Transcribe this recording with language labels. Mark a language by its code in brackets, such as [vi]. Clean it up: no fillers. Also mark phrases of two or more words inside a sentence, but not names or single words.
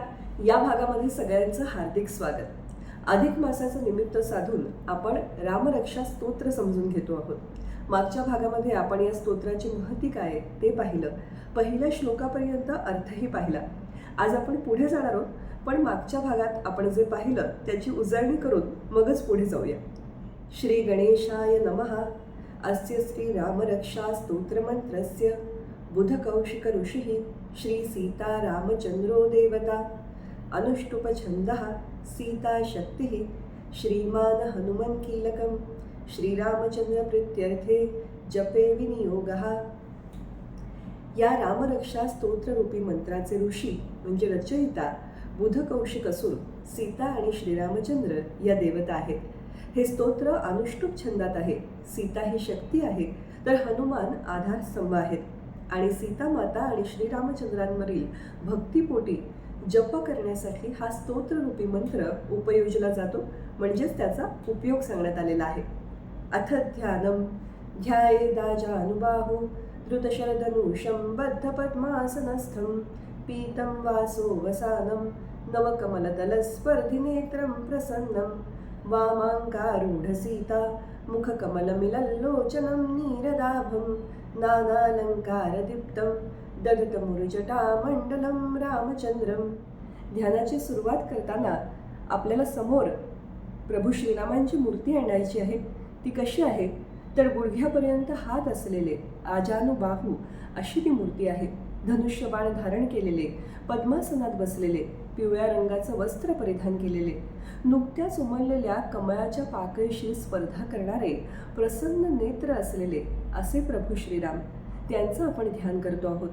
[mr] या भागामध्ये सगळ्यांचं हार्दिक स्वागत. अधिक मासाचं निमित्त साधून आपण रामरक्षा स्तोत्र समजून घेतो आहोत. मागच्या भागामध्ये आपण या स्तोत्राची महती काय आहे ते पाहिलं. पहिल्या श्लोकापर्यंत अर्थही पाहिला. आज आपण पुढे जाणार आहोत, पण मागच्या भागात आपण जे पाहिलं त्याची उजळणी करून मगच पुढे जाऊया. [sa] श्री गणेशाय नमः. अस्य श्री रामरक्षा स्तोत्रमंत्रस्य बुधकौशिक ऋषिः श्री सीता रामचंद्रो देवता अनुष्टुप छंदः सीता शक्तिः श्रीमान हनुमन कीलकं श्रीरामचंद्र प्रीत्यर्थे जपे विनियोगः. [mr] या रामरक्षा स्तोत्ररूपी मंत्राचे ऋषी म्हणजे रचयिता बुधकौशिक असून सीता आणि श्रीरामचंद्र या देवता आहेत. हे स्तोत्र अनुष्टुप छंदात आहे. सीता ही शक्ती आहे, तर हनुमान आधारस्तंभ आहेत. आणि सीता माता आणि श्रीरामचंद्रांवरील भक्तिपोटी जप करण्यासाठी हा स्तोत्ररूपी मंत्र उपयोजला जातो, म्हणजेच त्याचा उपयोग सांगण्यात आलेला आहे. [sa] अथ ध्यानम ध्यायेदाजानुबाहु धृतशरधनुषं बद्धपद्मासनस्थं पीतं वासो वसानं नवकमलदलस्पर्धिनेत्रं प्रसन्नं वामाङ्कारूढसीता मुखकमलमिलल्लोचनं नीरदाभं नानालंकारदीप्तं दधतमुरुजटामण्डलं रामचंद्रम. [mr] ध्यानाची सुरुवात करताना आपल्याला समोर प्रभू श्रीरामांची मूर्ती आणायची आहे. ती कशी आहे तर गुडघ्यापर्यंत हात असलेले आजानुबाहू अशी ती मूर्ती आहे. धनुष्यबाण धारण केलेले, पद्मासनात बसलेले, पिवळ्या रंगाचं वस्त्र परिधान केलेले, नुकत्याच उमललेल्या कमळाच्या पाकळीशी स्पर्धा करणारे प्रसन्न नेत्र असलेले असे प्रभू श्रीराम, त्यांचं आपण ध्यान करतो आहोत.